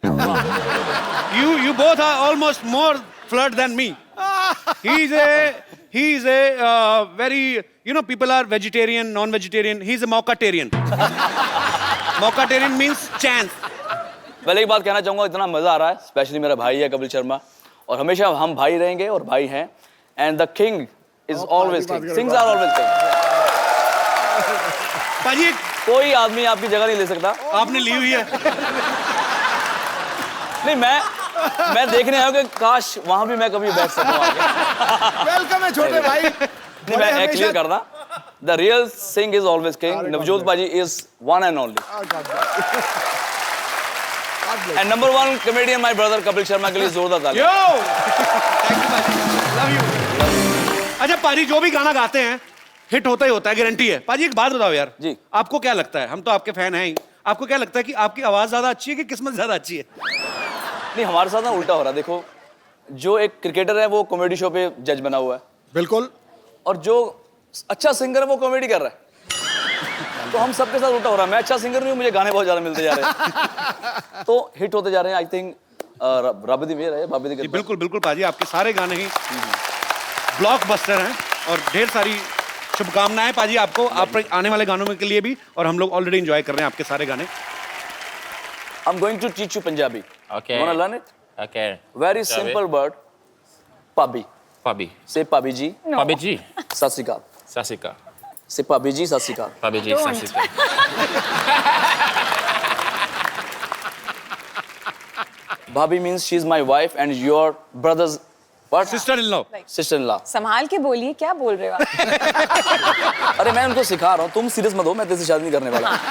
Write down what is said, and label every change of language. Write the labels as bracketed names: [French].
[English] You both are almost more flirt than me. He's a very, people are vegetarian, non-vegetarian. He's a Maukatarian. Maukatarian means chance. [Hindi] पहले एक बात कहना चाहूँगा, इतना मजा आ रहा है, स्पेशली मेरा भाई है कपिल शर्मा, और हमेशा हम भाई रहेंगे और भाई हैं। [English] And the king is always king. Kings are always king. [Hindi] पाजी, कोई आदमी आपकी जगह नहीं ले सकता। आपने ली हुई है। नहीं, मैं देखने आया हूँ कि काश वहाँ भी मैं कभी बैठ सकूँ आगे। वेलकम है छोटे भाई। नहीं, मैं क्लियर करना। [English] The real Singh is always king. Navjot Paji is one and only. And number 1 comedian, my brother Kapil Sharma [Hindi] के लिए जोरदार ताली। [English] Yo! Thank you, paaji. Love you. [Hindi] अच्छा पाजी, जो भी गाना गाते हैं हिट होता ही होता है, गारंटी है। पाजी एक बात बताओ यार, जी, आपको क्या लगता है, हम तो आपके फैन हैं ही, आपको क्या लगता है कि आपकी आवाज ज्यादा अच्छी है कि किस्मत ज्यादा अच्छी है? नहीं, हमारे साथ ना उल्टा हो रहा है। देखो, जो एक क्रिकेटर है वो कॉमेडी शो पे जज बना हुआ है, बिल्कुल, और जो अच्छा सिंगर है वो कॉमेडी कर रहा है। तो हम सबके साथ उल्टा हो रहा है। मैं अच्छा सिंगर नहीं हूँ, मुझे गाने बहुत ज्यादा मिलते जा रहे हैं, तो हिट होते जा रहे हैं। [English] I think [Punjabi] रब दी मेहर है, बाबे दी कृपा। [Hindi] बिल्कुल बिल्कुल पाजी, आपके सारे गाने ही ब्लॉकबस्टर हैं और ढेर सारी शुभकामनाएं पाजी आपको, आप आने वाले गानों के लिए भी, और हम लोग ऑलरेडी एंजॉय कर रहे हैं आपके सारे गाने। [English] I'm going to teach you Punjabi. Okay. You wanna learn it? Okay. Very Shall we? simple word. Pabi. Pabi. Say Pabi ji. Pabi G. Sat Sri Akal. Sasika. Say Pabi ji, Sat Sri Akal. Pabi G. Sasika. Bhabhi means she's my wife and your brother's what? Sister in law. Sister-in-law. [Hindi] संभाल के बोलिए क्या बोल रहे हो आप? अरे मैं उनको सिखा रहा हूँ, तुम सीरियस मत हो, मैं तेरे से शादी नहीं करने वाला.